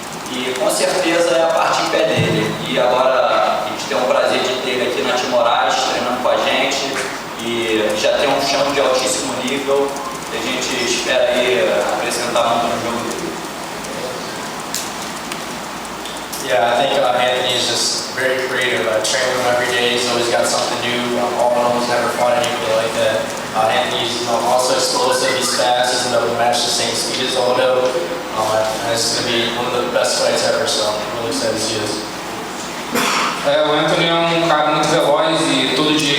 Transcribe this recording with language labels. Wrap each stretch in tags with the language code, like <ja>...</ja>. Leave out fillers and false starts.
<pt>E com certeza é a parte em pé dele. E agora a gente tem o prazer de ter ele aqui na Timorais, treinando com a gente. E já tem um chão de altíssimo nível. E a gente espera aí apresentar muito no jogo dele.</pt> <en>Yeah, I think Anthony is just very creative. I train with him every day. He's always got something new. All in all, he's never fought anybody like that. Anthony's also explosive. He's fast. He's able to match the same speed as Aldo. And it's going to be one of the best fights ever. So I'm really excited to see this.</en> <pt>O Anthony é um cara muito veloz e todo</pt>